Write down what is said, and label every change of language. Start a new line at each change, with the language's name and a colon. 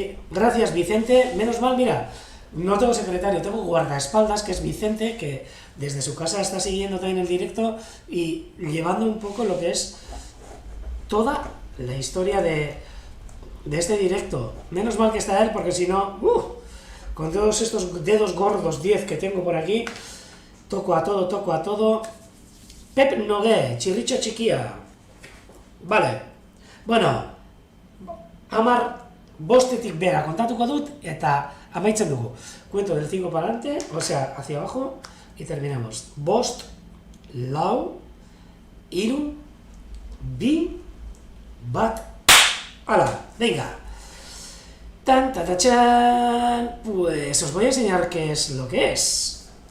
Spanish: Gracias, Vicente. Menos mal, mira, no tengo secretario, tengo guardaespaldas, que es Vicente, que desde su casa está siguiendo también el directo y llevando un poco lo que es toda la historia de este directo. Menos mal que está él, porque si no, con todos estos dedos gordos 10 que tengo por aquí, toco a todo. Pep Nogué, chirricho chiquia. Vale.
Basque: Bueno, Amar, bostetik bera kontatuko dut, eta amaitzen dugu.
Spanish: Cuento del 5 para adelante, o sea, hacia abajo, y terminamos.
Basque: Bost, lau, iru, bi, bat, ala,
Spanish: venga. Tan, tatachan. Pues os voy a enseñar qué es lo que es.